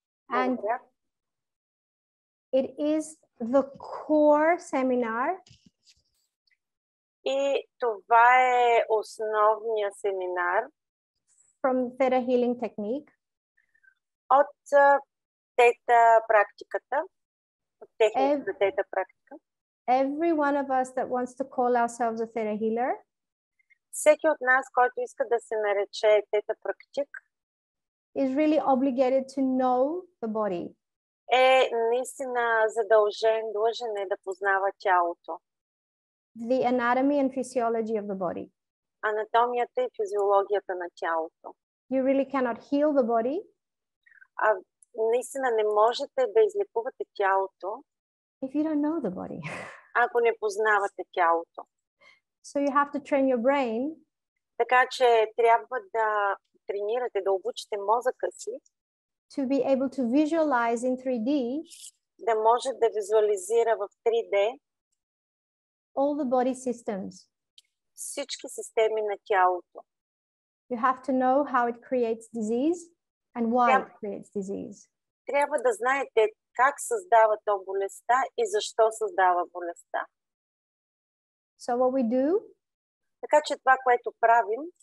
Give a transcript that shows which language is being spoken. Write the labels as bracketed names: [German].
[English] And it is the core seminar. [Bulgarian] И това е основния семинар. [English] From Teta Healing Technique. [Bulgarian] От тета практиката. От техниката тета практика. [English] Every one of us that wants to call ourselves a Theta healer. [Bulgarian] Всеки от нас, който иска да се нарече тета практик, [English] is really obligated to know the body. [Bulgarian] Е наистина задължен, длъжен е да познава тялото. [English] The anatomy and physiology of the body. [Bulgarian] Анатомията и физиологията на тялото. [English] You really cannot heal the body. [Bulgarian] Наистина не можете да излекувате тялото, [English] if you don't know the body. [Bulgarian] Ако не познавате тялото. [English] So you have to train your brain. [Bulgarian] Така че трябва да тренирате, да обучите мозъка си. [English] To be able to visualize in 3D. [Bulgarian] Да може да визуализира в 3D. [English] All the body systems. [Bulgarian] Всички системи на тялото. [English] You have to know how it creates disease and why it creates disease. [Bulgarian] Трябва да знаете как създава то болестта и защо създава болестта. [English] So what we do, [Bulgarian] така че това, което правим,